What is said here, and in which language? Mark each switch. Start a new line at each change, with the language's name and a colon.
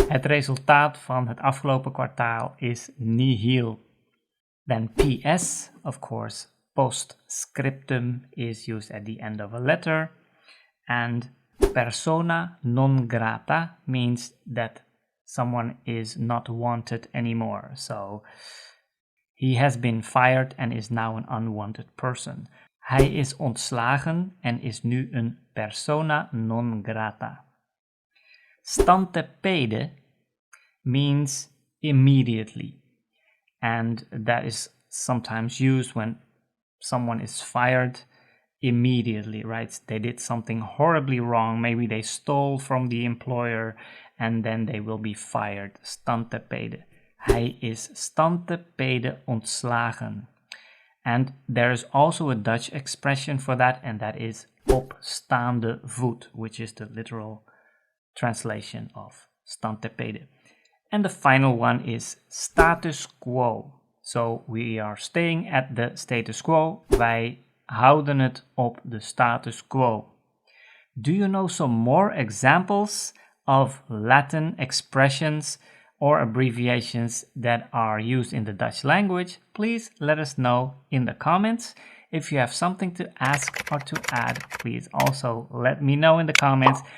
Dutch: Het resultaat van het afgelopen kwartaal is nihil.
English: Then PS, of course, postscriptum is used at the end of a letter. And Persona non grata means that someone is not wanted anymore. So he has been fired and is now an unwanted person.
Dutch: Hij is ontslagen en is nu een persona non grata.
English: Stante pede means immediately, and that is sometimes used when someone is fired immediately, right? They did something horribly wrong. Maybe they stole from the employer and then they will be fired. Stante pede.
Dutch: Hij is stante pede ontslagen.
English: And there is also a Dutch expression for that, and that is
Dutch: op staande voet,
English: which is the literal translation of stante pede. And the final one is status quo. So we are staying at the status quo.
Dutch: Wij houden het op de status quo.
English: Do you know some more examples of Latin expressions or abbreviations that are used in the Dutch language? Please let us know in the comments. If you have something to ask or to add, please also let me know in the comments.